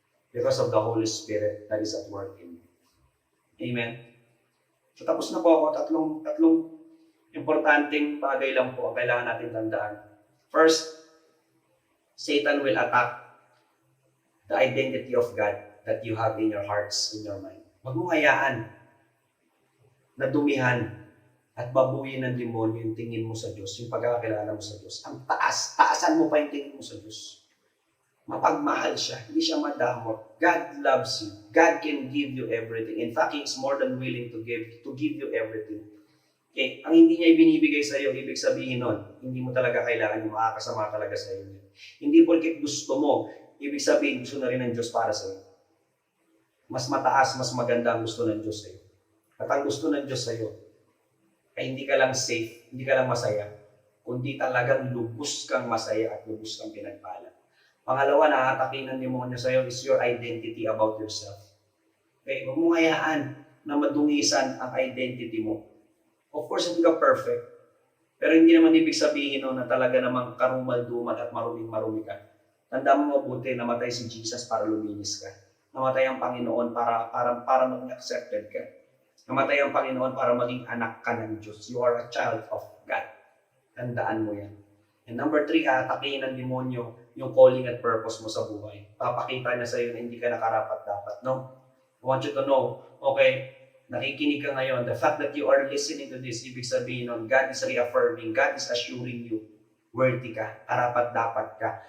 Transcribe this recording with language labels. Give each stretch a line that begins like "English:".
English: Because of the Holy Spirit that is at work in you. Amen?
Filipino: So tapos na po ako. Tatlong importanteng bagay lang po ang kailangan natin tandaan.
English: First, Satan will attack the identity of God that you have in your hearts, in your mind.
Filipino: Huwag mong hayaan na dumihan at babuyin ng demonyo yung tingin mo sa Diyos, yung pagkakakilala mo sa Diyos. Ang taasan mo pa yung tingin mo sa Diyos. Mapagmahal siya, hindi siya madamot.
English: God loves you. God can give you everything. In fact, He is more than willing to give you everything. Okay?
Filipino: Ang hindi niya ibinibigay sa iyo, ibig sabihin nun, hindi mo talaga kailangan yung makakasama talaga sa iyo. Hindi porket gusto mo, ibig sabihin gusto na rin ng Diyos para sa iyo. Mas mataas, mas maganda ang gusto ng Diyos sa iyo. At ang gusto ng Diyos sa iyo, ay hindi ka lang safe, hindi ka lang masaya, kundi talagang lubos kang masaya at lubos kang pinagpala. Pangalawa, nakatakin ng demonyo sa iyo
English: is your identity about yourself.
Filipino: Okay? Huwag mong hayaan na madungisan ang identity mo. Of course, hindi ka perfect. Pero hindi naman ibig sabihin na talaga namang karumal-dumal at maruming-marumi ka. Tandaan mo mabuti, namatay si Jesus para luminis ka. Namatay ang Panginoon para maging accepted ka. Namatay ang Panginoon para maging anak ka ng Diyos.
English: You are a child of God.
Filipino: Tandaan mo yan. And number 3, atakihin ng demonyo yung calling at purpose mo sa buhay. Papakita niya sa iyo na hindi ka nakarapat-dapat.
English: No? I want you to know, okay,
Filipino: nakikinig ka ngayon,
English: the fact that you are listening to this,
Filipino: ibig sabihin nun,
English: God is reaffirming, God is assuring you,
Filipino: worthy ka, karapat-dapat ka.